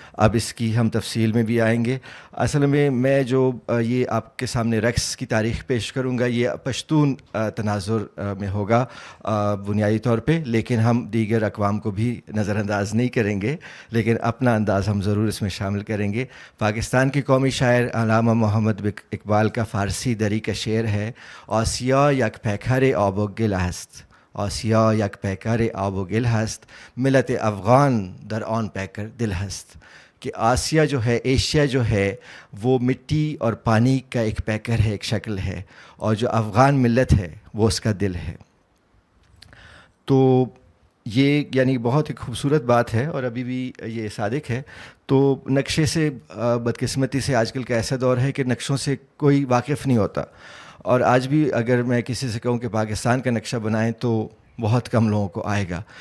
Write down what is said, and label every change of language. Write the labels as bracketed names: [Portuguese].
[Urdu] اب اس کی ہم تفصیل میں بھی آئیں گے. اصل میں جو یہ آپ کے سامنے رقص کی تاریخ پیش کروں گا یہ پشتون تناظر میں ہوگا بنیادی طور پہ، لیکن ہم دیگر اقوام کو بھی نظر انداز نہیں کریں گے، لیکن اپنا انداز ہم ضرور اس میں شامل کریں گے. پاکستان کے قومی شاعر علامہ محمد اقبال کا فارسی دری کا شعر ہے، [Persian] آسیا یک پیکر آب و گل است، آسیا یک پیکر آب و گل هست، ملت افغان در آن پیکر دل هست. [Urdu] کہ آسیا جو ہے، ایشیا جو ہے، وہ مٹی اور پانی کا ایک پیکر ہے، ایک شکل ہے، اور جو افغان ملت ہے وہ اس کا دل ہے. تو یہ یعنی بہت ہی خوبصورت بات ہے، اور ابھی بھی یہ صادق ہے. تو نقشے سے بدقسمتی سے آج کل کا ایسا دور ہے کہ نقشوں سے کوئی واقف نہیں ہوتا، اور آج بھی اگر میں کسی سے کہوں کہ پاکستان کا نقشہ بنائیں تو بہت کم لوگوں کو آئے گا.